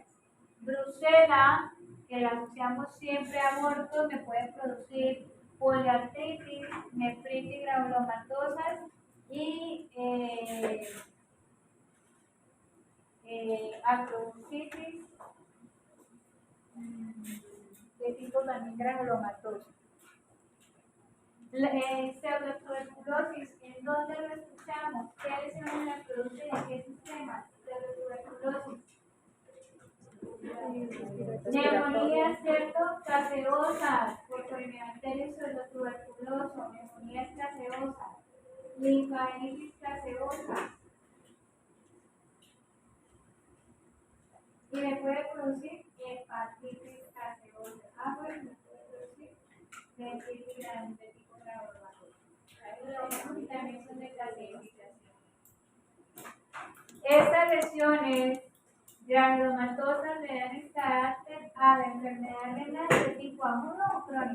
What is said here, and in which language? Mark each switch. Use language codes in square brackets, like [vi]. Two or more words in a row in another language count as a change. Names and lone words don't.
[es] Brucela, que la asociamos siempre a abortos, me puede producir poliartritis, nefritis granulomatosas y acrobusitis de tipo también granulomatoso. Pseudotuberculosis, ¿en dónde lo escuchamos? ¿Qué lesiones la produce y en qué sistema? Pseudotuberculosis. Neumonías, ¿cierto? Caseosas, por Corynebacterium pseudotuberculoso, neumonías caseosas, linfadenitis caseosa. Y me puede producir hepatitis caseosa. Bueno, me puede producir nefritis de tipo granulomatosa. Y también son de clasificación. Estas lesiones granulomatosas le dan carácter a la enfermedad renal de tipo agudo o crónico.